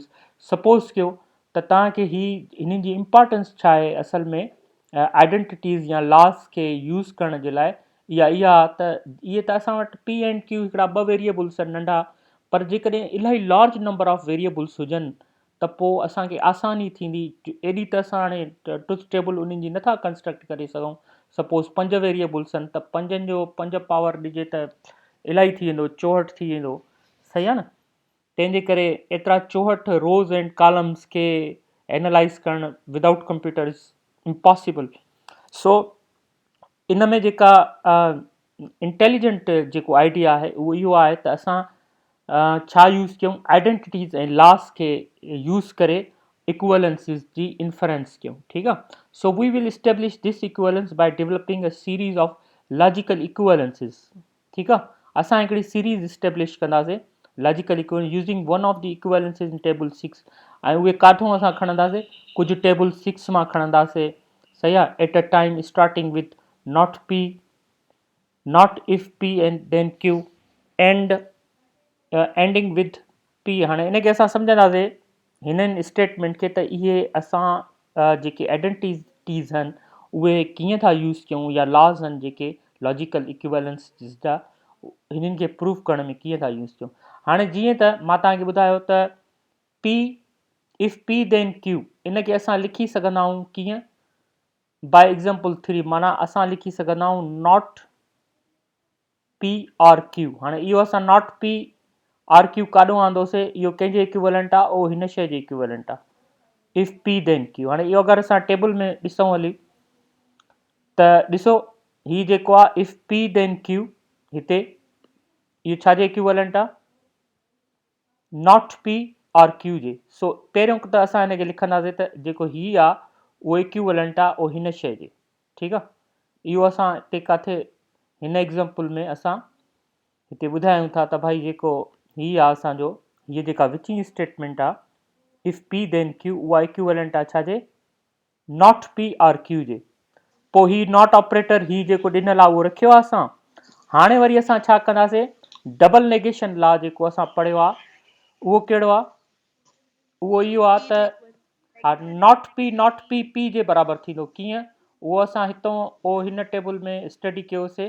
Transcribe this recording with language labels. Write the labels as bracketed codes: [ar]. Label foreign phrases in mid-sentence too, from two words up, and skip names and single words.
[sd] Suppose कयो त तव्हांखे हिननि जी इम्पॉर्टेंस छा आहे असल में आइडेंटिटीज़ या लॉस खे यूज़ करण जे लाइ, इहा त इहे त असां वटि [en] P and Q [sd] हिकिड़ा ॿ वेरिएबल्स आहिनि नंढा, पर जेकॾहिं इलाही [en] large number of variables [sd] हुजनि त पोइ असांखे आसानी थींदी. एॾी त असां हाणे ट्रुथ टेबल उन्हनि जी नथा कंस्ट्रक्ट करे सघूं. सपोज़ 5 वेरिएबल्स आहिनि त 5 जो 5 पावर ॾिजे त इलाही थी वेंदो, 64 थी वेंदो. सही आहे न. तंहिंजे करे एतिरा 64 [en] rows and columns खे एनालाइज़ करणु without computer is impossible. [sd] सो इन में जेका इंटेलिजेंट जेको आइडिया आहे उहो इहो आहे त असां छा यूज़ कयूं, आइडेंटिटीज़ ऐं लॉस खे यूज़ करे इक्वलेंसिस जी इन्फरेंस कयूं, ठीकु आहे। [en] So we will establish this equivalence by developing a series of logical equivalences, [sd] ठीकु आहे। असां हिकिड़ी सीरीज़ इस्टेब्लिश कंदासीं [en] logical equivalence using one of the equivalences in table 6, [sd] ऐं उहे काथूं असां खणंदासीं, कुझु टेबल 6 मां खणंदासीं, सही आहे, [en] At a time starting with not P, not if P and then Q, and ending with P. [sd] हाणे इनखे असां सम्झंदासीं हिननि स्टेटमेंट खे त इहे असां जेके आइडेंटिटीज़ आहिनि उहे कीअं था यूज़ कयूं, या लॉज़ आहिनि जेके [en] logical equivalence [sd] जा, हिननि खे प्रूफ करण में कीअं था यूज़ कयूं। हाणे जीअं त मां तव्हांखे ॿुधायो त [en] P if P then Q, [sd] इनखे असां लिखी सघंदा आहियूं कीअं, [en] by example 3, [sd] माना असां लिखी सघंदा आहियूं [en] not P or Q. [sd] हाणे इहो असां [en] not P or Q [sd] काॾों आंदोसीं, इहो कंहिंजे इक्विवेलेंट आहे, उहो हिन शइ जे इक्विवेलेंट आहे, [en] If P then Q. [sd] हाणे इहो अगरि असां टेबल में ॾिसूं हली त ॾिसो हीउ जेको आहे [en] if P then Q, [sd] हिते इहो छाजे इक्विवेलेंट आहे, [en] not P or Q [sd] जे। सो पहिरियों त असां हिनखे लिखंदासीं त जेको हीउ आहे उहो इक्विवेलेंट आहे उहो हिन शइ जे, ठीकु आहे। इहो असां हिते किथे हिन एग्ज़ाम्पल में असां हिते ॿुधायूं था त भाई जेको हीअ आहे असांजो, हीअ जेका [en] which-ing statement [sd] आहे [en] if P then Q, [sd] उहा इक्विवेलेंट आहे छाजे, [en] not P or Q [sd] जे। पोइ ही [en] not operator [sd] ही जेको ॾिनल आहे उहो रखियो आहे असां। हाणे वरी असां छा कंदासीं, [en] double negation law [sd] जेको असां पढ़ियो आहे उहो कहिड़ो आहे, उहो इहो आहे त [en] not P P [sd] जे बराबरि थींदो, कीअं, उहो असां हितां पोइ हिन टेबल में स्टडी कयोसीं।